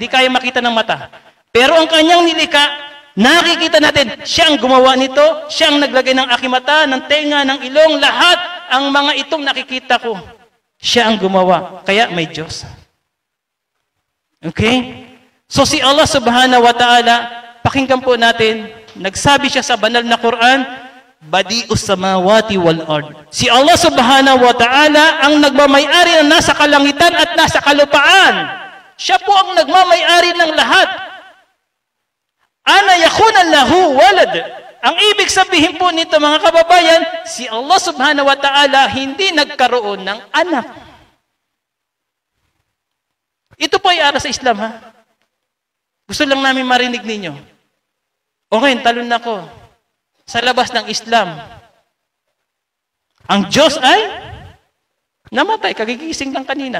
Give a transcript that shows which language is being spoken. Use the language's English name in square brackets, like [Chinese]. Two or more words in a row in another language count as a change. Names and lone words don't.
[Filipino] Hindi kaya makita ng mata. Pero ang kanyang nilika, nakikita natin. Siya ang gumawa nito. Siya ang naglagay ng aking mata, ng tenga, ng ilong, lahat. Ang mga itong nakikita ko. Siya ang gumawa. Kaya may Diyos. Okay? So, si Allah [Arabic] سبحانه وتعالى, [Filipino] pakinggan po natin, nagsabi siya sa banal na Quran, [Arabic] بديع السماوات والأرض. [Filipino] Si Allah [Arabic] سبحانه وتعالى [Filipino] ang nagmamay-ari na nasa kalangitan at nasa kalupaan. Siya po ang nagmamay-ari ng lahat. [Arabic] أنى يكون له ولد. [Filipino] Ang ibig sabihin po nito mga kababayan, si Allah [Arabic] سبحانه وتعالى [Filipino] hindi nagkaroon ng anak. Ito po ay aral sa Islam ha. Gusto lang namin marinig ninyo. Okay, talon na ko. Sa labas ng Islam, ang Diyos ay namatay, kagigising lang kanina.